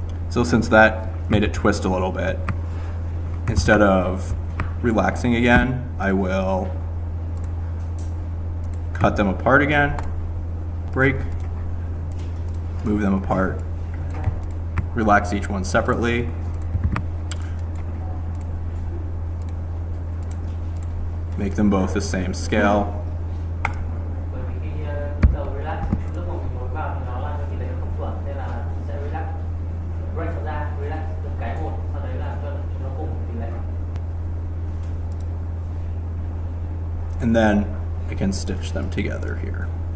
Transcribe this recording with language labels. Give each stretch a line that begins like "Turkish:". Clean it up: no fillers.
English: So since that made it twist a little bit, instead of relaxing again, I will cut them apart again, break, move them apart, relax each one separately. Make them both the same scale.
Vietnamese: Bởi vì khi lúc đầu relax lúc mà mình nối vào thì nó làm cho tỷ lệ không chuẩn nên là sẽ relax break nó ra, relax từng cái một, sau đấy là cho nó cùng tỷ lệ.
English: And then I can stitch them together here.